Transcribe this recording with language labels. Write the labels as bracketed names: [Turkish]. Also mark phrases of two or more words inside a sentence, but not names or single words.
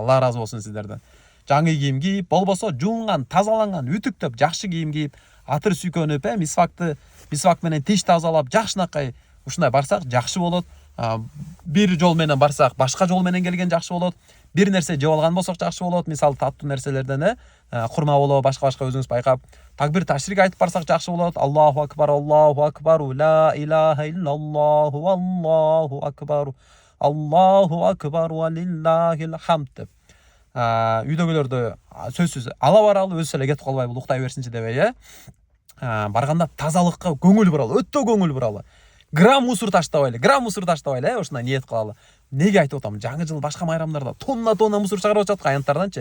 [Kyrgyz] Алла ыраазы болсун сиздерден. Жаңы кийим кийип, болбосо жуунган, тазаланган, үтүктөп, жакшы кийим кийип, атыр сүйкөнүп, мисвак менен тиш тазалап, жакшынакай ушундай барсак жакшы болот. Бир жол менен барсак, башка жол менен келген жакшы болот. Бир нерсе жеп алган болсок жакшы болот. Мисалы таттуу нерселерден курма болобу, башка өзүңүз байкап, такбир ташрик айтып барсак жакшы болот. [Arabic] الله أكبر، لا إله إلا الله، الله أكبر، ولله الحمد деп. [Kyrgyz] Үйдөгүлөрдү сөзсүз ала баралы, өзү эле кетип калбай бул уктай берсинчи дебей, барганда тазалыкка көңүл буралы, өтө көңүл буралы. Грамм мусор таштабайлы, ушундай ниет кылалы. Неге айтып атам? Жаңы жыл башка майрамдарда тонна мусор чыгарып жатат аянттарданчы.